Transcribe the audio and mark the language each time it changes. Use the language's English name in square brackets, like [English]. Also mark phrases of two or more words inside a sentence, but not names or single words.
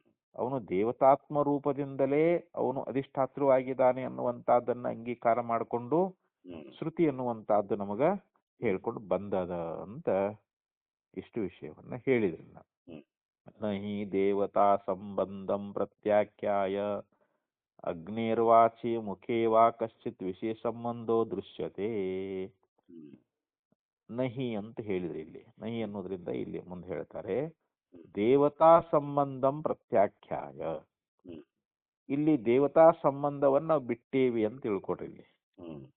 [Kannada] ಅವನು ದೇವತಾತ್ಮ ರೂಪದಿಂದಲೇ ಅವನು ಅಧಿಷ್ಠಾತೃವಾಗಿದ್ದಾನೆ ಅನ್ನುವಂತಹದ್ದನ್ನ ಅಂಗೀಕಾರ ಮಾಡಿಕೊಂಡು ಹ್ಮ್ ಶ್ರುತಿ ಅನ್ನುವಂತಹದ್ದು ನಮಗ ಹೇಳ್ಕೊಂಡು ಬಂದದ ಅಂತ ಇಷ್ಟು ವಿಷಯವನ್ನ ಹೇಳಿದ್ರಲ್ಲ. ಹ್ಮ್ [Sanskrit] ನಹಿ ದೇವತಾ ಸಂಬಂಧಂ ಪ್ರತ್ಯಾಖ್ಯಾಯ ಅಗ್ನೇರ್ವಾಚಿ ಮುಖೇ ವಾ ಕಶ್ಚಿತ್ ವಿಷಯ ಸಂಬಂಧೋ ದೃಶ್ಯತೆ. ಹ್ಮ್ [Kannada] ನಹಿ ಅಂತ ಹೇಳಿದ್ರೆ ಇಲ್ಲಿ ನಹಿ ಅನ್ನೋದ್ರಿಂದ ಇಲ್ಲಿ ಮುಂದೆ ಹೇಳ್ತಾರೆ ಹ್ಮ್ [Sanskrit] ದೇವತಾ ಸಂಬಂಧಂ ಪ್ರತ್ಯಾಖ್ಯಾಯ. ಹ್ಮ್ [Kannada] ಇಲ್ಲಿ ದೇವತಾ ಸಂಬಂಧವನ್ನ ನಾವು ಬಿಟ್ಟೇವಿ ಅಂತ ತಿಳ್ಕೊಡ್ರಿ ಇಲ್ಲಿ.